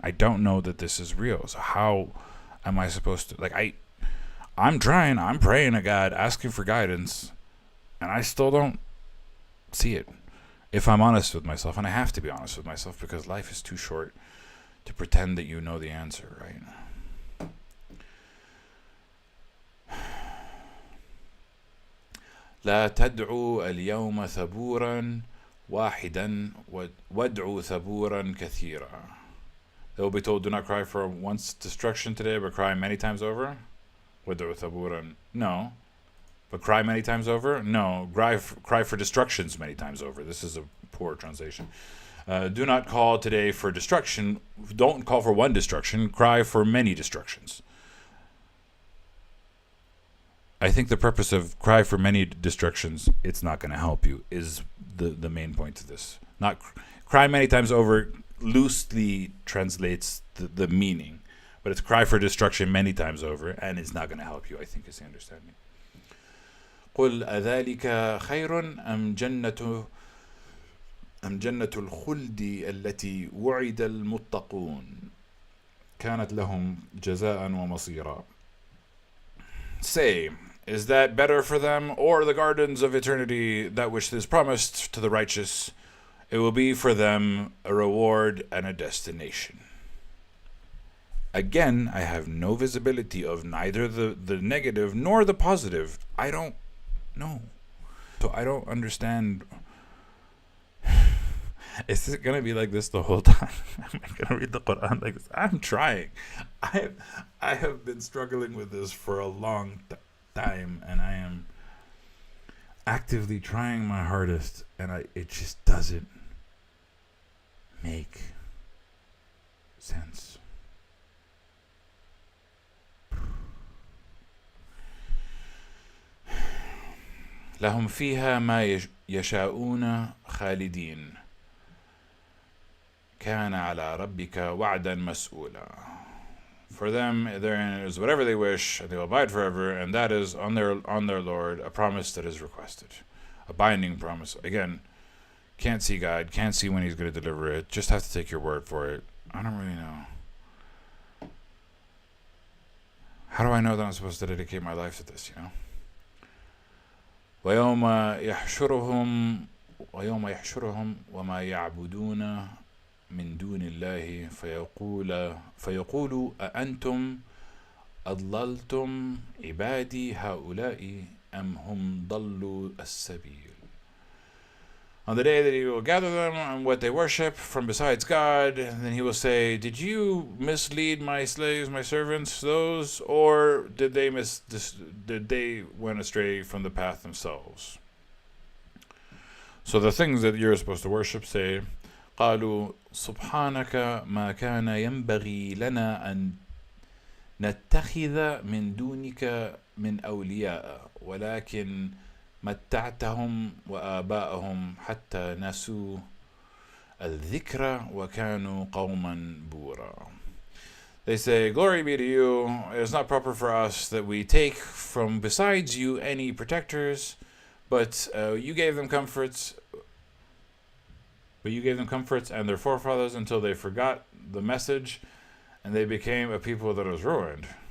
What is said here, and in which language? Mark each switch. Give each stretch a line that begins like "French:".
English: I don't know that this is real. So how am I supposed to, I'm trying, I'm praying to God, asking for guidance, and I still don't see it. If I'm honest with myself, and I have to be honest with myself because life is too short to pretend that you know the answer, right?
Arabic: لا تدعوا اليوم ثبورا واحدا وادعوا ثبورا كثيرا.
English: They will be told, do not cry for once destruction today, but cry many times over.
Arabic: وادعوا ثبورا.
English: No. But cry many times over? No. Cry for destructions many times over. This is a poor translation. Do not call today for destruction. Don't call for one destruction. Cry for many destructions. I think the purpose of cry for many destructions, it's not going to help you, is the main point of this. Not cry many times over loosely translates the meaning, but it's cry for destruction many times over, and it's not going to help you, I think, is the understanding.
Arabic: قل أذلك خير أم جنة الخلد التي وعد المتقون كانت لهم جزاء ومصيرا.
English: Say, is that better for them, or the gardens of eternity, that which is promised to the righteous? It will be for them a reward and a destination. Again, I have no visibility of neither the negative nor the positive. I don't know. So I don't understand. Is it going to be like this the whole time? Am I going to read the Quran like this? I'm trying. I have been struggling with this for a long time, and I am actively trying my hardest, and it just doesn't make sense.
Arabic: لهم فيها ما يشاءون خالدين كان على ربك وعدا مسؤولا.
English: For them therein is whatever they wish, and they will abide forever, and that is on their Lord a promise that is requested, a binding promise. Again, can't see God, can't see when He's going to deliver it. Just have to take your word for it. I don't really know. How do I know that I'm supposed to dedicate my life to this?
Arabic: ويوم يحشرهم وما يعبدون من دون الله فيقول أأنتم أضللتم عبادي هؤلاء أم هم ضلوا السبيل.
English: On the day that He will gather them on what they worship from besides God, and then He will say, did you mislead my slaves, my servants, those, or did they went astray from the path themselves? So the things that you're supposed to worship say,
Arabic: قالوا سبحانك ما كان ينبغي لنا أن نتخذ من دونك من أولياء ولكن متعتهم وآباءهم حتى نسوا الذكر وكانوا قوما بورا.
English: They say, glory be to you. It is not proper for us that we take from besides you any protectors, but you gave them comforts. But you gave them comforts and their forefathers until they forgot the message, and they became a people that was ruined.